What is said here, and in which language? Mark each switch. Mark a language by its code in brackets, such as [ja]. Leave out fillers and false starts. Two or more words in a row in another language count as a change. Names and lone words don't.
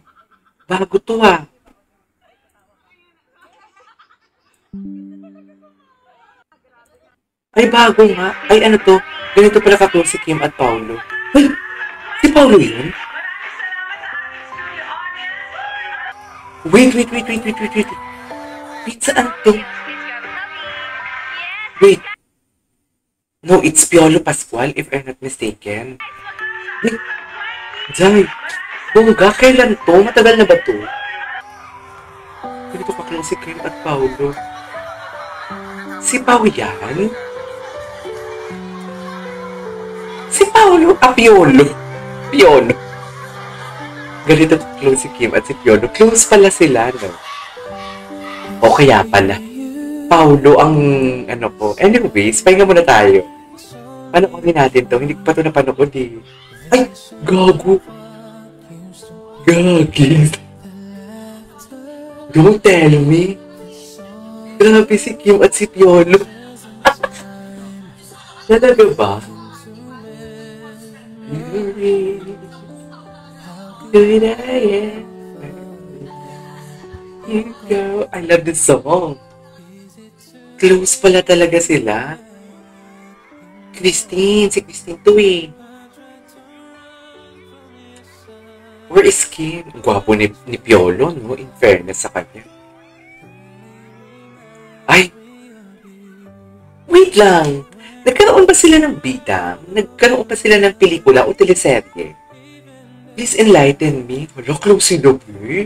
[tl] Bago to ah. Ay, bago nga. Ay, ano to? Ganito pala ka si Kim at Paolo. Ay, si Paolo yun? Wait. Wait, saan to? Wait. [en] No, it's Piolo Pascual, if I'm not mistaken. [tl] Wait, Jai, bongga, kailan to? Matagal na ba to? Ganito ka si Kim at Paolo. Si Pao yan? Si Paolo? Ah, Piolo. Ganito close si Kim at si Piolo. Close pala sila, no? O kaya pala. Paolo ang ano ko. Anyways, pahinga muna tayo. Panoorin natin to. Hindi ko pa ito napanood eh. Ay! Gago! Gagis! [en] Don't tell me! [tl] Grabe si Kim at si Piolo. Talaga ba? [en] Good I am. You go. I love this song. [tl] Close pala talaga sila. Si Christine to eh. [en] Where is Kim? [tl] Ang gwapo ni Piolo, no? [en] In fairness [tl] sa kanya. Ay! Wait lang! Nagkaroon ba sila ng bida? Nagkaroon ba sila ng pelikula o teleserye? [en] Please enlighten me. [tl] Hala, close sila eh.